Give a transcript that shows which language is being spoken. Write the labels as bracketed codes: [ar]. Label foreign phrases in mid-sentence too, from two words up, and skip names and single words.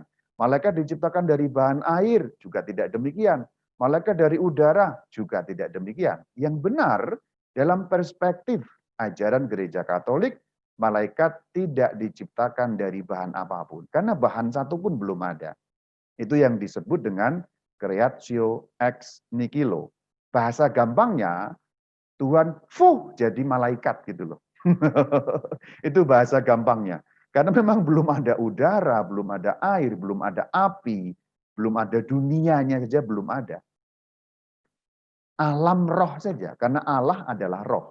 [id] Malaikat diciptakan dari bahan air, juga tidak demikian. Malaikat dari udara juga tidak demikian. Yang benar dalam perspektif ajaran gereja Katolik, malaikat tidak diciptakan dari bahan apapun. Karena bahan satu pun belum ada. Itu yang disebut dengan [la] creatio ex nihilo. [id] Bahasa gampangnya, Tuhan jadi malaikat gitu loh. Itu bahasa gampangnya. Karena memang belum ada udara, belum ada air, belum ada api, belum ada dunianya saja belum ada. Alam roh saja, karena Allah adalah roh.